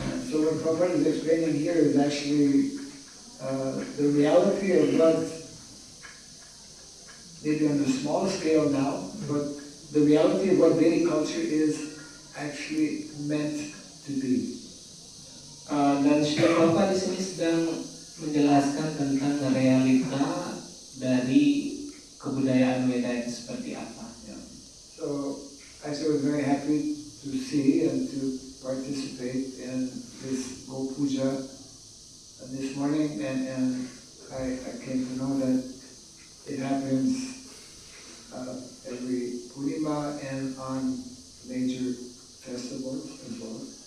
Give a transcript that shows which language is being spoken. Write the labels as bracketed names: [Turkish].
[English] So what Prabhupada is explaining here is actually the reality of what, maybe on a small scale now, but the reality of what Vedic culture is actually meant to be. [Indonesian] Dan Srila Prabhupada di sini sedang menjelaskan tentang realita dari kebudayaan Weda itu seperti apa. [English] Yeah. So I was very happy to see and to participate in this Go Puja this morning, and I came to know that it happens every Purnima and on major festivals as well.